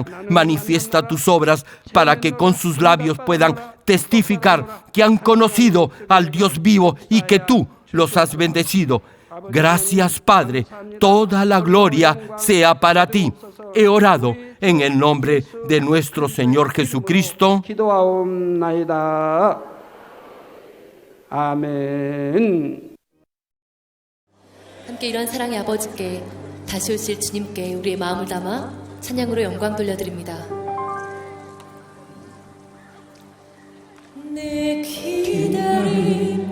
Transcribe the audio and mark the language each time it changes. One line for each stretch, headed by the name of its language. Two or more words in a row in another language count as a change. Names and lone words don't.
Spanish: Manifiesta tus obras para que con sus labios puedan testificar que han conocido al Dios vivo y que tú los has bendecido. Gracias, Padre. Toda la gloria sea para ti. He orado en el nombre de nuestro Señor Jesucristo.
Korean: 기도하옵나이다. 아멘. 함께 이런 사랑의 아버지께 다시 오실 주님께 우리의 마음을 담아 찬양으로 영광 돌려드립니다. 내 기다림